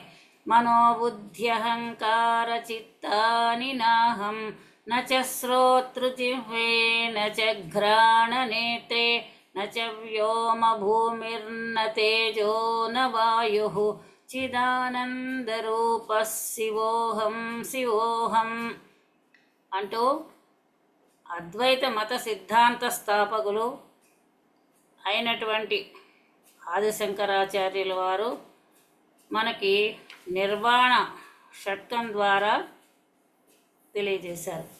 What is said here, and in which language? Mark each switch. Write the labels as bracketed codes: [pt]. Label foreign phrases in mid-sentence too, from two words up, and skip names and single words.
[sa] मनोबुद्ध्यहङ्कारचित्तानि नाहं न च श्रोतृजिह्वे न च घ्राणनेत्रे न च व्योमभूमिर्न तेजो न वायुः चिदानन्दरूपः शिवोऽहं शिवोऽहं అంటూ [te] అద్వైత మత సిద్ధాంత స్థాపకులు అయినటువంటి ఆదిశంకరాచార్యుల వారు మనకి నిర్వాణ షట్కం ద్వారా తెలియజేశారు.